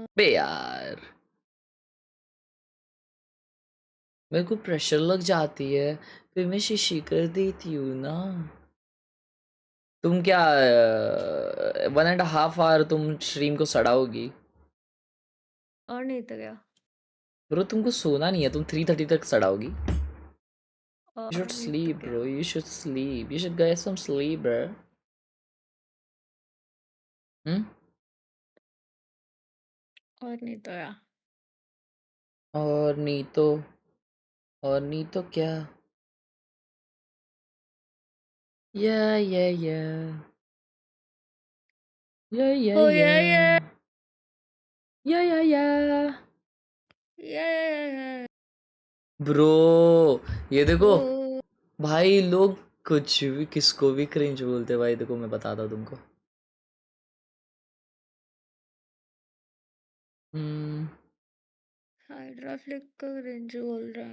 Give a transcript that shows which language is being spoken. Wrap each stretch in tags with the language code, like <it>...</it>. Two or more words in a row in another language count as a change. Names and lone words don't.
<hi>बे यार मेरे को प्रेशर लग जाती है फिर मैं शीशी कर देती हूँ ना। तुम क्या 1.5 आवर तुम स्ट्रीम को सड़ाओगी और नहीं तो क्या। ब्रो? तुमको सोना नहीं है, तुम 3:30 तक सड़ाओगी। और</hi> <en>You should</en> <hi>नहीं तो sleep क्या।</hi> <en>bro, you should sleep, you should get some sleep bro.</en> <hi>और नहीं तो क्या। और नहीं तो क्या?</hi> <en>Yeah yeah yeah yeah yeah Oh yeah yeah yeah yeah yeah yeah</en> <hi>ब्रो ये देखो oh भाई, लोग कुछ भी किसको भी क्रिंज बोलते हैं भाई। देखो मैं बताता हूँ तुमको। हाइड्रा फ्लिक का रेंज बोल रहा</hi>